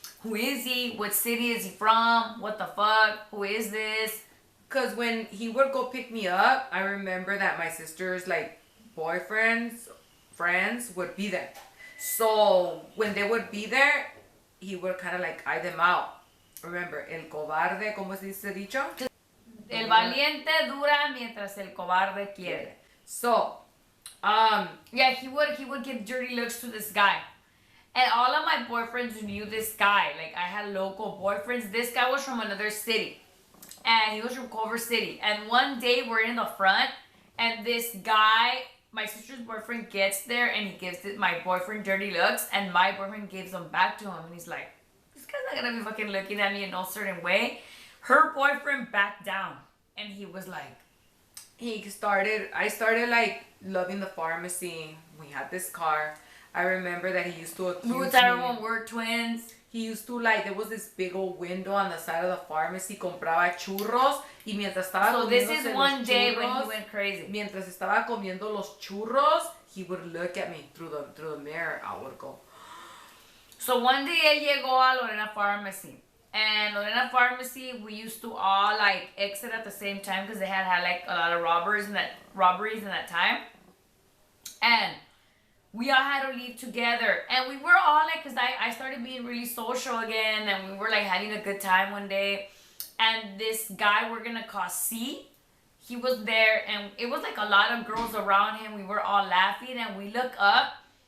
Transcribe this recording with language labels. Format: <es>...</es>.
<en>Who is he? What city is he from? What the fuck? Who is this?" Because when he would go pick me up, I remember that my sister's like boyfriends, friends would be there. So when they would be there, he would kind of like eye them out. Remember,</en> <es>el cobarde, ¿cómo se dice dicho? El valiente dura mientras el cobarde quiere.</es> <en>So, yeah, he would give dirty looks to this guy. And all of my boyfriends knew this guy. Like, I had local boyfriends. This guy was from another city. And he was from Culver City. And one day we're in the front, and this guy, my sister's boyfriend, gets there and he gives my boyfriend dirty looks, and my boyfriend gives them back to him. And he's like, this guy's not gonna be fucking looking at me in no certain way. Her boyfriend backed down, and he was like, I started like loving the pharmacy. We had this car. I remember that he used to accuse me. We would tell everyone we're twins. He used to like, there was this big old window on the side of the pharmacy,</en> <es>compraba churros, y mientras estaba</es> <en>So this is one day when he went crazy.</en> <es>Mientras estaba comiendo los churros,</es> <en>he would look at me through the mirror. I would go. So one day</en> <es>él llegó a</es> <en>Lorena Pharmacy. And Lorena Pharmacy, we used to all like exit at the same time because they had like a lot of robberies in that time. And we all had to leave together. And we were all like, because I started being really social again. And we were like having a good time one day. And this guy we're going to call C, he was there. And it was like a lot of girls around him. We were all laughing. And we look up.</en>